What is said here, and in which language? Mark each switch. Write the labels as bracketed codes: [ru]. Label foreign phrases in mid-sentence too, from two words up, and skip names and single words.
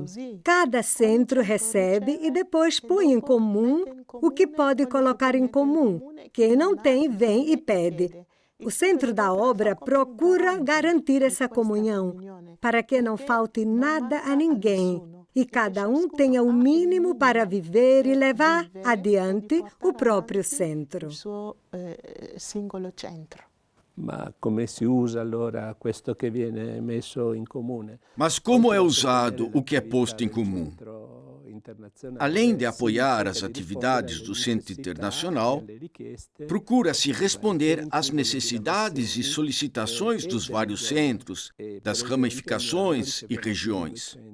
[pt] Cada centro recebe e depois põe em comum o que pode colocar em comum. Quem não tem, vem e pede. O Centro da Obra procura garantir essa comunhão, para que não falte nada a ninguém e cada um tenha o mínimo para viver e levar adiante o próprio centro. [it] Ma come si usa allora questo che viene messo in comune? [pt] Mas como é usado o que é posto em comum? Além de apoiar as atividades do Centro Internacional, procura-se responder às necessidades e solicitações dos vários centros, das ramificações e regiões.